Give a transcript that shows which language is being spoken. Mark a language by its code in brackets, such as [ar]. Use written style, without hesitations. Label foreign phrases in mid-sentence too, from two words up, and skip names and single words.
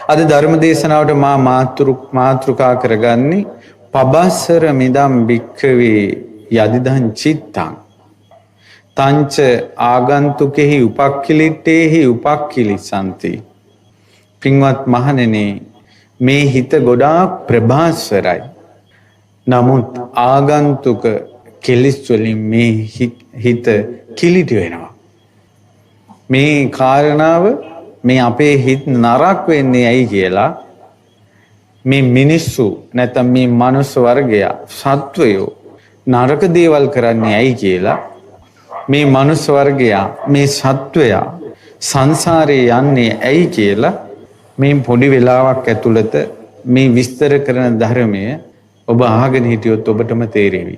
[si] අද ධර්ම දේශනාවට මා මාතෘකා කරගන්නේ [pi] පබස්සර මිදම් භික්ඛවේ යදිදං චිත්තං තංච ආගන්තුකෙහි උපක්ඛිලිට්ඨේහි උපක්ඛිලිසanti. [si] පින්වත් මහණෙනි, මේ හිත ගොඩාක් ප්‍රභාස්වරයි. නමුත් ආගන්තුක කෙලිස් වලින් මේ හිත කිලිටි වෙනවා. මේ කාරණාව මේ අපේ හිත නරක වෙන්නේ ඇයි කියලා මේ මිනිස්සු නැත්නම් මේ මනුස්ස වර්ගය සත්වයෝ නරක දේවල් කරන්නේ ඇයි කියලා මේ මනුස්ස වර්ගයා මේ සත්වයා සංසාරේ යන්නේ ඇයි කියලා මේ පොඩි වෙලාවක් ඇතුළත මේ විස්තර කරන ධර්මය ඔබ අහගෙන හිටියොත් ඔබටම තේරෙවි.